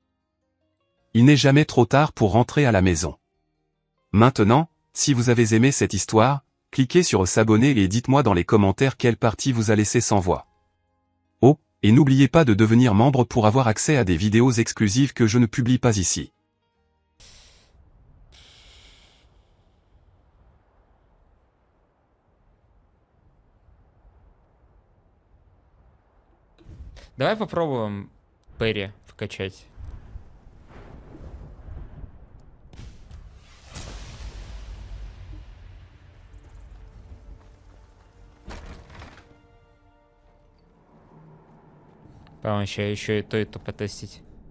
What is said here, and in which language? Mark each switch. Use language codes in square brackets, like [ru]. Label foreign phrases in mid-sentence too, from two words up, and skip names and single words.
[fr] Il n'est jamais trop tard pour rentrer à la maison. Maintenant, si vous avez aimé cette histoire, cliquez sur s'abonner et dites-moi dans les commentaires quelle partie vous a laissé sans voix. Oh, et n'oubliez pas de devenir membre pour avoir accès à des vidéos exclusives que je ne publie pas ici. [ru] Давай попробуем Перри вкачать. По-моему, еще и то потестить.